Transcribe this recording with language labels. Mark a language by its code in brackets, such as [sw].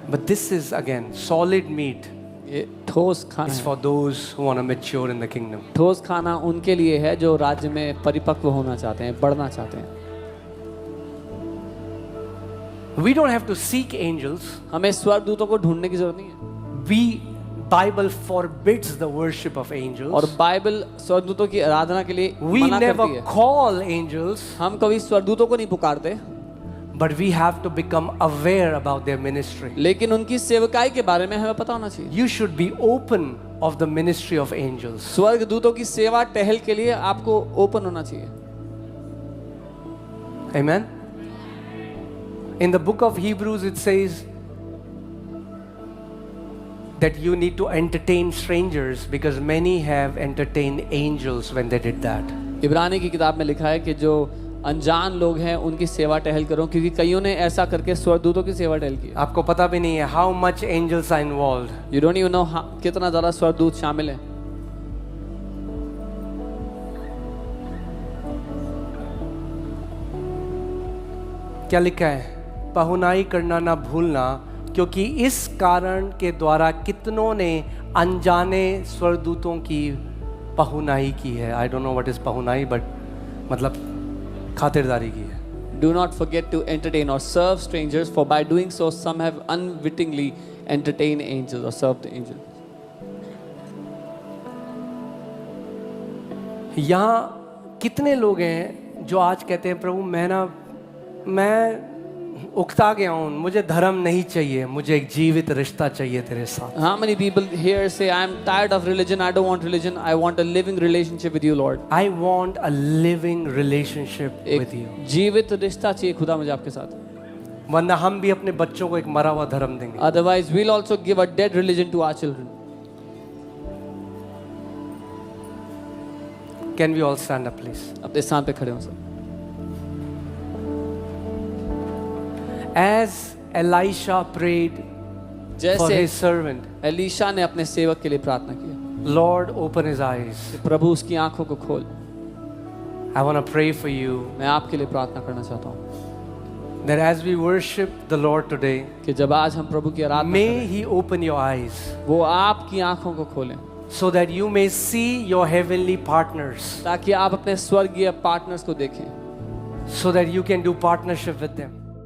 [en] But this is again solid meat. [hi] ये ठोस खाना [en] It's [hi] है. [en] for those who want to mature in the kingdom. [hi] ठोस खाना उनके लिए है जो राज्य में परिपक्व होना चाहते हैं, बढ़ना चाहते हैं. [en] We don't have to seek angels. [hi] हमें स्वर्गदूतों को ढूंढने की जरूरत नहीं है. [en] We Bible forbids the worship of angels. [hi] और बाइबल स्वर्गदूतों की आराधना के लिए [en] We [hi] मना [en] never [hi] करती है. [en] call angels, [hi] हम कभी स्वर्गदूतों को नहीं पुकारते, [en] but we have to become aware about their ministry. [hi] लेकिन उनकी सेवकाई के बारे में हमें पता होना चाहिए. [en] You should be open of the ministry of angels. [hi] स्वर्गदूतों की सेवा टहल के लिए आपको ओपन होना चाहिए. [en] Amen. In the book of Hebrews it says that you need to entertain strangers because many have entertained angels when they did that. [hi] इब्रानी की किताब में लिखा है कि जो अनजान लोग हैं उनकी सेवा टहल करो, क्योंकि कईयों ने ऐसा करके स्वर्गदूतों की सेवा टहल की. आपको पता भी नहीं है [en] how much angels are involved. You don't even know [hi] कितना ज़्यादा स्वर्गदूत शामिल है. क्या लिखा है? पहुनाई करना ना भूलना, क्योंकि इस कारण के द्वारा कितनों ने अनजाने स्वर्गदूतों की पहुनाई की है. [en] I don't know what is पहुनाई, but [hi] मतलब खातिरदारी की है. [en] Do not forget to entertain or serve strangers, for by doing so some have unwittingly entertained angels or served angels. [hi] यहाँ कितने लोग हैं जो आज कहते हैं प्रभु मैं उकता गया हूँ, मुझे धर्म नहीं चाहिए, मुझे एक जीवित रिश्ता चाहिए तेरे साथ. [en] How many people here say, I am tired of religion, I don't want religion, I want a living relationship with you, Lord. I want a living relationship with you. [hi] एक जीवित रिश्ता चाहिए खुदा मुझे आपके साथ. वरना हम भी अपने बच्चों को एक मरा हुआ धर्म देंगे. [en] Otherwise, we'll also give a dead religion to our children. Can we all stand up, please? [hi] अपने स्थान पे खड़े हो सब. [en] As Elisha prayed for [hi] जैसे [en] his servant, [hi] एलीशा ने अपने सेवक के लिए प्रार्थना की, [en] Lord, open his eyes. [hi] प्रभु उसकी आंखों को खोल. [en] I want to pray for you [hi] मैं आपके लिए प्रार्थना करना चाहता हूँ [en] that as we worship the Lord today, [hi] कि जब आज हम प्रभु की आराधना [en] may [hi] करें, [en] He open your eyes [hi] वो आपकी आंखों को खोलें, [en] so that you may see your heavenly partners, [hi] ताकि आप अपने स्वर्गीय पार्टनर्स को देखें, [en] so that you can do partnership with them.